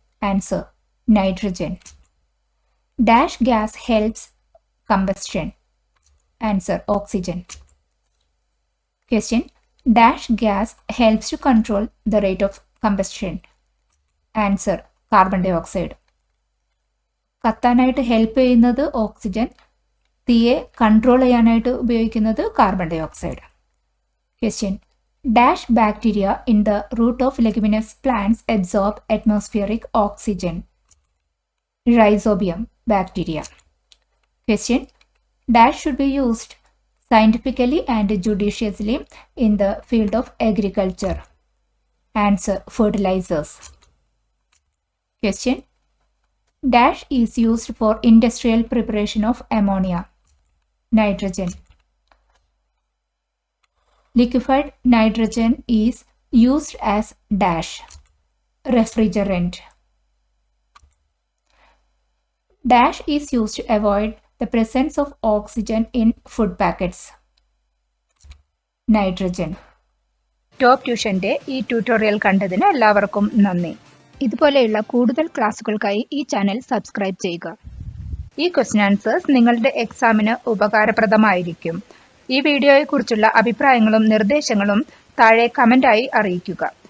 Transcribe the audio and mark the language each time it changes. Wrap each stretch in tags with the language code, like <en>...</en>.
<en>Answer: nitrogen. Dash gas helps combustion. Answer: oxygen. Question: Dash gas helps to control the rate of combustion. Answer carbon dioxide.</en> <ml>കത്താനായിട്ട് help ചെയ്യുന്നത് oxygen, തീയെ control ചെയ്യാനായിട്ട് ഉപയോഗിക്കുന്നത് carbon dye oxide.</ml> <en>Question: dash bacteria in the root of leguminous plants absorb atmospheric oxygen? Rhizobium bacteria. Question: dash should be used scientifically and judiciously in the field of agriculture? Answer: fertilizers. Question: dash is used for industrial preparation of ammonia? Nitrogen. Liquefied nitrogen is used as dash refrigerant. Dash is used to avoid the presence of oxygen in food packets? Nitrogen.</en> <ml>Top ട്യൂഷന്റെ ഈ tutorial കണ്ടതിന് എല്ലാവർക്കും നന്ദി. ഇതുപോലെയുള്ള കൂടുതൽ ക്ലാസ്സുകൾക്കായി ഈ channel subscribe ചെയ്യുക. ഈ question answers നിങ്ങളുടെ എക്സാമിന് ഉപകാരപ്രദമായിരിക്കും. ഈ വീഡിയോയെക്കുറിച്ചുള്ള അഭിപ്രായങ്ങളും നിർദ്ദേശങ്ങളും താഴെ കമൻ്റായി അറിയിക്കുക.</ml>